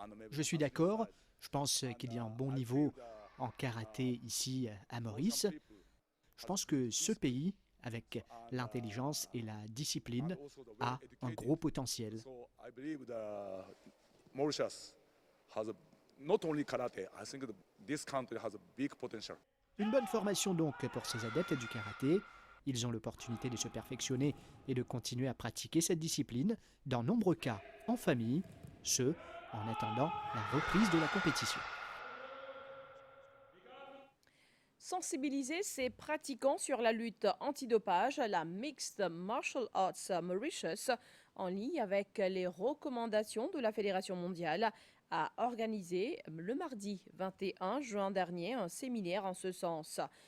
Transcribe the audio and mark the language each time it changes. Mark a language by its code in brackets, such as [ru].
[fr] Je suis d'accord, je pense qu'il y a un bon niveau en karaté ici à Maurice. Je pense que ce pays, avec l'intelligence et la discipline, a un gros potentiel. [en] I believe the Mauritius has not only karate, I think this country has a big potential. [fr] Une bonne formation donc pour ces adeptes du karaté. Ils ont l'opportunité de se perfectionner et de continuer à pratiquer cette discipline, dans nombreux cas en famille, ce en attendant la reprise de la compétition. Sensibiliser ses pratiquants sur la lutte antidopage, la Mixed Martial Arts Mauritius, en ligne avec les recommandations de la Fédération mondiale, a organisé le mardi 21 juin dernier un séminaire en ce sens.